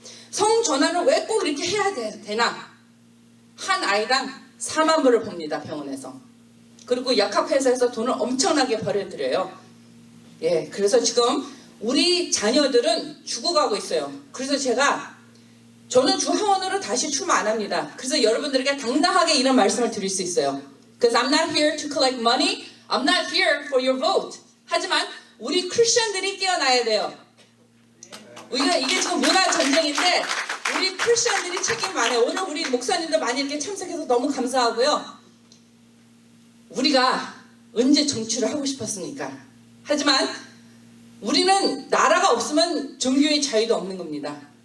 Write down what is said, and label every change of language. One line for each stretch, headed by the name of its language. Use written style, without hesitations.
Korean: 성전환을 왜 꼭 이렇게 해야 되나? 한 아이당 4만 불을 봅니다. 병원에서. 그리고 약학회사에서 돈을 엄청나게 벌어들여요. 예, 그래서 지금 우리 자녀들은 죽어가고 있어요. 그래서 저는 주하원으로 다시 출마 안 합니다. 그래서 여러분들에게 당당하게 이런 말씀을 드릴 수 있어요.
English: Because I'm not here to collect money. I'm not here for your vote.
Korean: 하지만 우리 크리스천들이 깨어나야 돼요. 이게 지금 문화 전쟁인데 우리 크리스천들이 책임 많아요. 오늘 우리 목사님들 많이 이렇게 참석해서 너무 감사하고요. 우리가 언제 정치를 하고 싶었습니까? 하지만 우리는 나라가 없으면 종교의 자유도 없는 겁니다.